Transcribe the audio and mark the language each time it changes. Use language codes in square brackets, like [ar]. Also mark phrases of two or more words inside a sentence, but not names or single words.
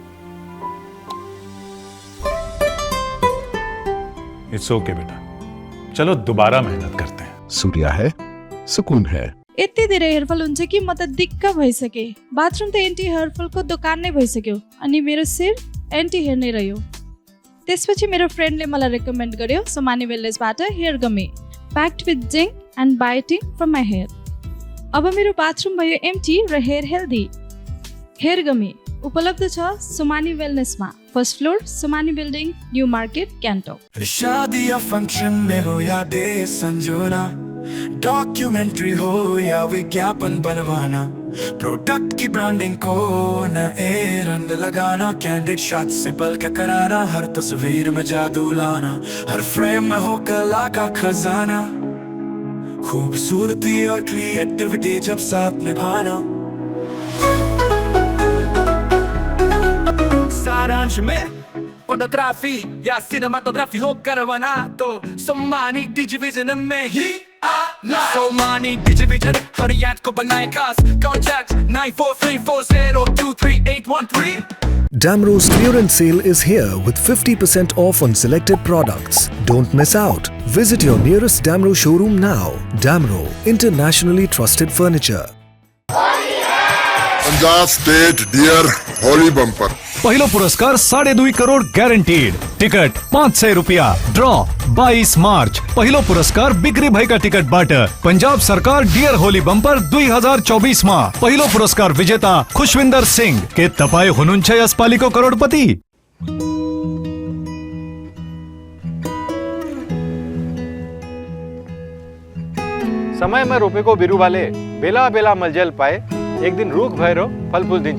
[en] it's ok [hi] बेटा, चलो दोबारा मेहनत करते हैं। सूर्या है, सुकून है। [ne] यति धेरै हेयरफल हुन्छ कि म त दिक्क भइसके। बाथरुम त [en] anti hairfall [ne] दोकान नै भइसक्यो, अनि मेरो शिर [en] anti hair [ne] नै रह्यो। त्यसपछि मेरो फ्रेन्डले मलाई रेकमेन्ड गर्यो सोमानी वेलनेसबाट हेयर गमी, [en] packed with zinc and biotin from my hair. [ne] अब मेरो बाथरुम भयो एम्टी र [en] hair healthy. [ne] हेयर गमी उपलब्ध छ सोमानी वेलनेसमा, [en] 1st floor, [ne] सोमानी बिल्डिङ, न्यू मार्केट, गान्तोक। [hi] शादी या फंक्शन में हो या डे संजोना, डॉक्यूमेंट्री हो या विज्ञापन बनवाना, प्रोडक्ट की ब्रांडिंग को न रंग लगाना, [en] candid shot [hi] से पल के कराना, हर तस्वीर में जादू लाना, हर फ्रेम में हो कला का खजाना, खूबसूरती और क्रिएटिविटी जब साथ निभाना। सारांश में फोटोग्राफी या सिनेमाटोग्राफी हो करवाना तो सोमानी डिजिविजन में ही आना। सोमानी डिजिविजन हर याद को बनाए खास। कॉन्टैक्ट 9434023813। [en] Damro's clearance sale is here with 50% off on selected products. Don't miss out. Visit your nearest Damro showroom now. Damro, internationally trusted furniture. [ne] पंजाब स्टेट डियर होली बम्पर, पहिलो पुरस्कार 2.5 करोड़ ग्यारेंटीड। टिकट 500 रुपया। ड्रॉ 22 मार्च। पहिलो पुरस्कार बिक्री भएका टिकटबाट पंजाब सरकार डियर होली बम्पर 2024 मा पहिलो पुरस्कार विजेता खुशविन्दर सिंह। के तपाई हुनुहुन्छ यसपालिको करोडपति? समयमा रोपेको बिरुवाले बेला बेला मलजल पाए एक दिन रुख भएर फलफुल दिन्छ।